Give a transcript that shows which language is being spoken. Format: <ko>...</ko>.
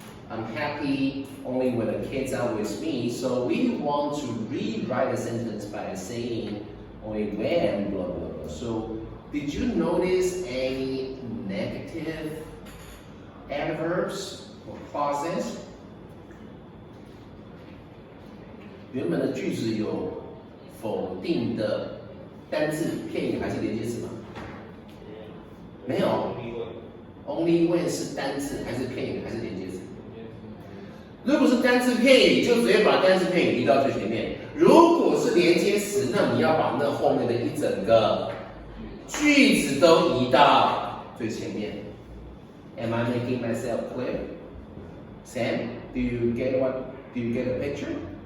<en>I'm happy only when the kids are with me. So we want to rewrite the sentence by saying only when blah blah blah. So did you notice any negative adverbs or clauses?</en> <zh>原本的句子有否定的单字、片语还是连接词吗？没有。Only when 是单字还是片语还是连接词？单字片语，就直接把单字片语移到最前面。如果是连接词，那你要把那后面的一整个句子都移到最前面。</zh> <en>Am I making myself clear? Sam, do you get a picture?</en>